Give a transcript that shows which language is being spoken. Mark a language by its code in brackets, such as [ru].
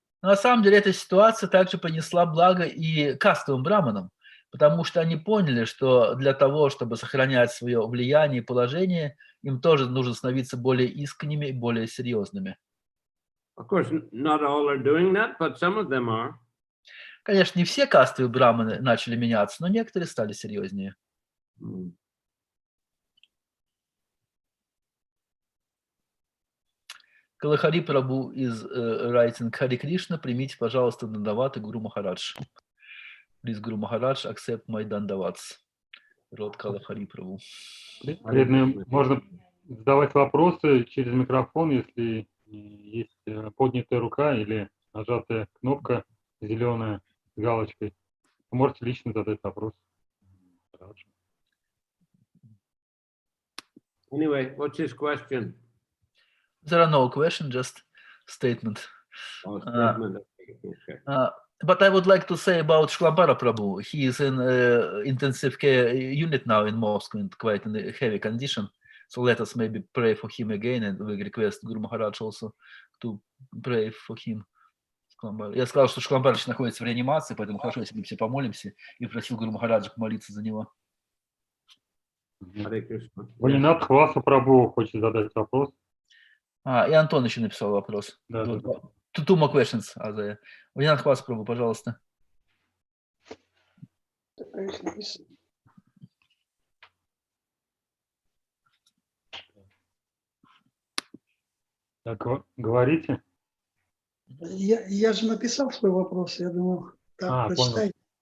[ru] Но на самом деле эта ситуация также принесла благо и кастовым браманам, потому что они поняли, что для того, чтобы сохранять свое влияние и положение, им тоже нужно становиться более искренними и более серьезными. [en] Of course, not all are doing that, but some of them are. [ru] Конечно, не все кастовые браманы начали меняться, но некоторые стали серьезнее. Калахари Прабху [en] is writing [ru] Хари Кришна, примите, пожалуйста, дандаваты Гуру Махарадж. [en] Please, Гуру Махарадж, accept my dandavats. [ru] Род Калахари Прабху. Преданные, можно задавать вопросы через микрофон, если есть поднятая рука или нажатая кнопка зеленая с галочкой. Вы можете лично задать вопрос. [en] Anyway, what's his question? There are no questions, just statement. Oh, statement. Okay. But I would like to say about Shlambara Prabhu. He is in intensive care unit now in Moscow and quite in a heavy condition. So let us maybe pray for him again, and we request Guru Maharaj also to pray for him. [ru] Я сказал, что Шкламбарович находится в реанимации, поэтому хорошо, если мы все помолимся, и просил Гуру Махараджа помолиться за него. Ванинат Хваса Прабху хочет задать вопрос. И Антон еще написал вопрос. Да. [en] Two more questions, Азая. [ru] Ванинат Хваса Прабху, пожалуйста. Так, говорите. Я же написал свой вопрос, я думал, так, прочитай.